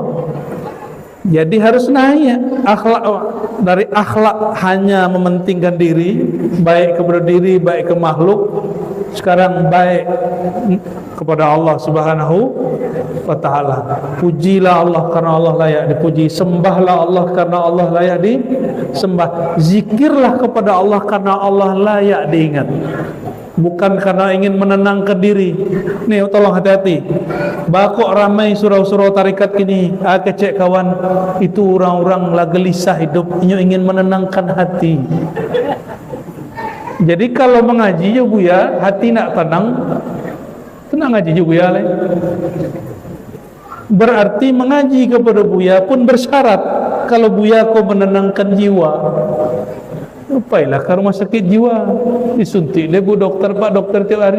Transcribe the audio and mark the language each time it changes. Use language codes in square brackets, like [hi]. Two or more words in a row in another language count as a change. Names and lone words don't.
[id] Jadi harus naik akhlak, dari akhlak hanya mementingkan diri, baik kepada diri, baik ke makhluk, sekarang baik kepada Allah [ar] Subhanahu wa ta'ala. [id] Pujilah Allah karena Allah layak dipuji, sembahlah Allah karena Allah layak disembah, zikirlah kepada Allah karena Allah layak diingat, bukan karena ingin menenangkan diri. Nih tolong hati-hati, [min] bakok ramai surau-surau tarikat kini, kecek kawan, [id] itu orang-orang lah gelisah hidupnya, ingin menenangkan hati. Jadi kalau mengaji ya Buya, hati nak tenang ngaji juga ya le. Berarti mengaji kepada Buya pun bersyarat, kalau Buya kau menenangkan jiwa, upailah ke rumah sakit jiwa, disuntik deh Bu dokter, Pak dokter tiap hari.